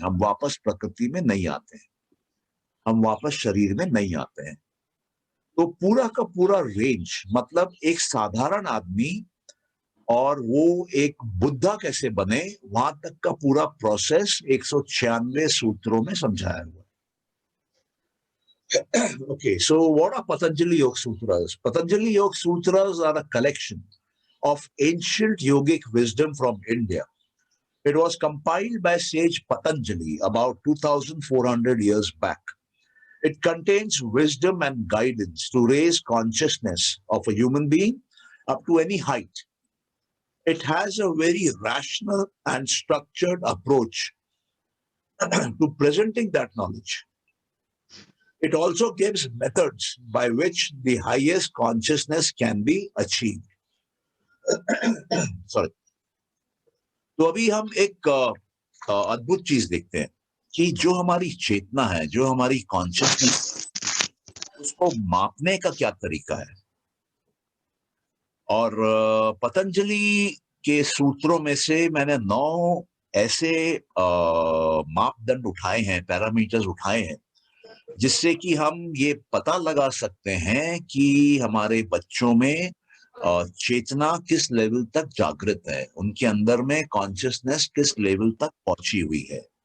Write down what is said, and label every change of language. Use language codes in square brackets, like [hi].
[hi] हम वापस प्रकृति में नहीं आते हैं, हम वापस शरीर में नहीं आते हैं। तो पूरा का पूरा रेंज, मतलब एक साधारण आदमी और वो एक बुद्धा कैसे बने, वहां तक का पूरा प्रोसेस 196 सूत्रों में समझाया हुआ है। [en] Okay, so what are Patanjali Yoga Sutras? Patanjali Yoga Sutras are a collection of ancient yogic wisdom from India. It was compiled by sage Patanjali about 2400 years back. It contains wisdom and guidance to raise consciousness of a human being up to any height. It has a very rational and structured approach to presenting that knowledge. It also gives methods by which the highest consciousness can be achieved. Sorry. [hi] तो अभी हम एक अद्भुत चीज देखते हैं कि जो हमारी चेतना है, जो हमारी कॉन्शियसनेस, उसको मापने का क्या तरीका है। और पतंजलि के सूत्रों में से मैंने 9 ऐसे मापदंड उठाए हैं, पैरामीटर्स उठाए हैं, जिससे कि हम ये पता लगा सकते हैं कि हमारे बच्चों में चेतना किस लेवल तक जागृत है, उनके अंदर में कॉन्शियसनेस किस लेवल तक पहुंची हुई है।